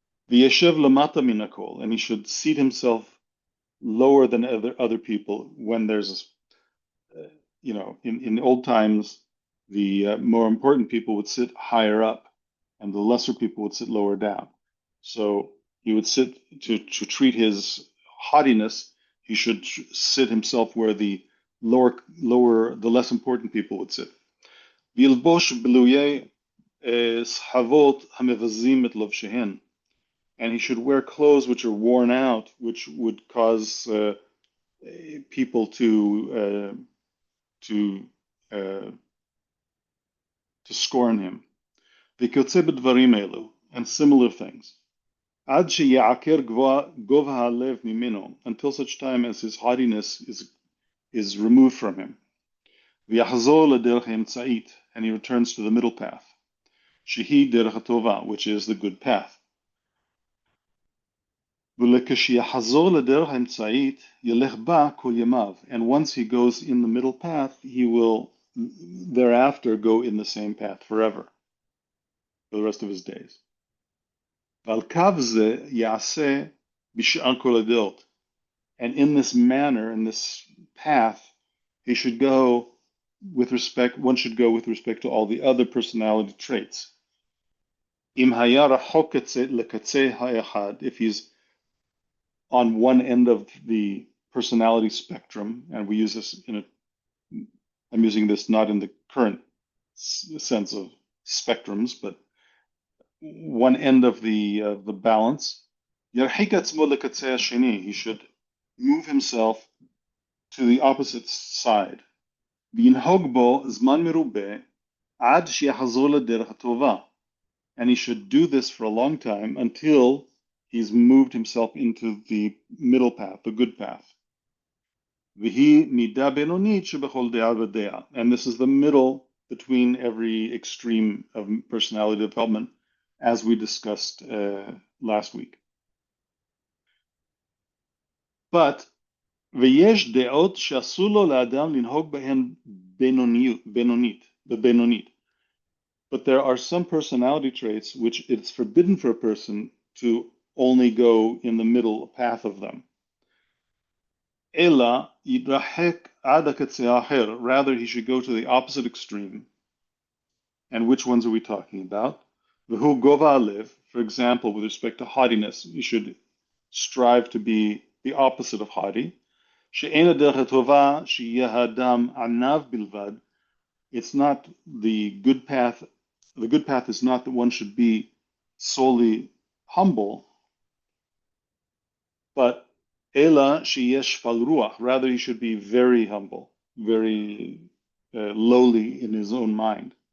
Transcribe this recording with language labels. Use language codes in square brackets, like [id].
[en] The [he] yeshev lamata minakol, [en] and he should seat himself lower than other people when there's in old times, the more important people would sit higher up and the lesser people would sit lower down. So he would sit to treat his haughtiness, he should sit himself where the the less important people would sit. [he] וילבוש בלויי סחבות המבזים את לובשיהן. [en] And he should wear clothes which are worn out, which would cause people to uh, to scorn him. [he] וכיוצא בדברים אלו, [en] and similar things. [he] עד שיעקר גובה הלב ממנו, [en] until such time as his haughtiness is removed from him. [he] ויחזור לדרך האמצעית, [en] and he returns to the middle path. [he] שהיא דרך הטובה, [en] which is the good path. [he] ולכשיחזור לדרך האמצעית, ילך בה כל ימיו. [en] And once he goes in the middle path, he will thereafter go in the same path forever, for the rest of his days. [he] ועל קו זה יעשה בשאר כל הדעות. [en] And in this manner, in this path, he should go with respect, one should go with respect to all the other personality traits. [he] אם היה רחוק לקצה האחד, [en] if he's on one end of the personality spectrum, and we use this I'm using this not in the current sense of spectrums, but one end of the balance, [he] ירחיק עצמו לקצה השני, [en] he should move himself to the opposite side. [he] וינהוג בו זמן מרובה עד שיחזור לדרך הטובה. [en] And he should do this for a long time until he's moved himself into the middle path, the good path. [he] והיא מידה בינונית שבכל דעה ודעה. [en] And this is the middle between every extreme of personality development, as we discussed last week. But [he] ויש דעות שאסור לו לאדם לנהוג בהן בבינונית. [en] But there are some personality traits which it's forbidden for a person to only go in the middle path of them. [he] אלא יתרחק עד הקצה האחר. [en] Rather, he should go to the opposite extreme. And which ones are we talking about? [he] והוא גובה הלב. [en] For example, with respect to haughtiness, you should strive to be the opposite of haughty. [he] שאין הדרך הטובה שיהיה האדם עניו בלבד. [en] It's not the good path. The good path is not that one should be solely humble, but [he] ela sheyesh fal ruach. [en] Rather, he should be very humble, very lowly in his own mind.